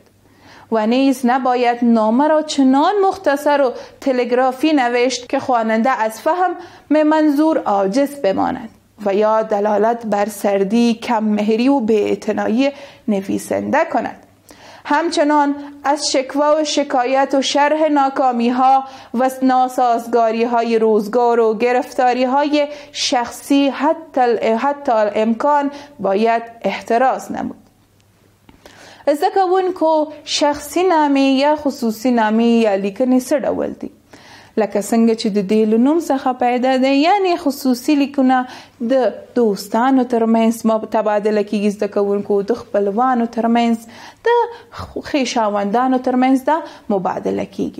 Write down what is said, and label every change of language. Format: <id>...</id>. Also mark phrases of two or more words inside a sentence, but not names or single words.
<fa>و نیز نباید نامه را چنان مختصر و تلگرافی نوشت که خواننده از فهم منظور عاجز بماند و یا دلالت بر سردی، کم مهری و بی‌اعتنایی نویسنده کند. همچنان از شکوه و شکایت و شرح ناکامی ها و ناسازگاری های روزگار و گرفتاری های شخصی حتی الامکان باید احتراز نمود.</fa> <ps>زده کوونکو شخصي نامې یا خصوصي نامې یا لیکنې څه ډول دي؟ لکه څنګه چې د دې له نوم څخه پیدا دی، یعنی خصوصي لیکونه د دوستانو ترمنځ تبادله کیږي، زده کوونکو د خپلوانو ترمنځ، د خویشاوندانو ترمنځ دا مبادله کیږي.</ps>